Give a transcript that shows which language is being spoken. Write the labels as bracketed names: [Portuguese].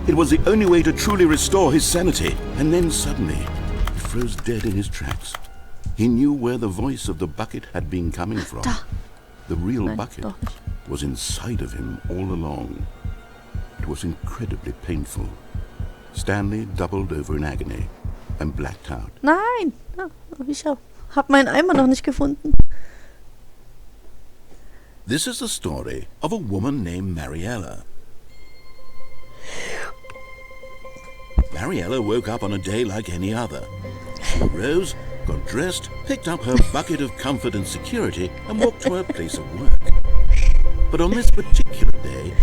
[English] It was the only way to truly restore his sanity. And then suddenly, he froze dead in his tracks. He knew where the voice of the bucket had been coming from. The real bucket was inside of him all along. It was incredibly painful. Stanley doubled over in agony and blacked out. [German] Nein! Ich hab meinen Eimer noch nicht gefunden. [English] This is the story of a woman named Mariella. Mariella woke up on a day like any other. She rose, got dressed, picked up her bucket of comfort and security, and walked to her place of work. But on this particular day,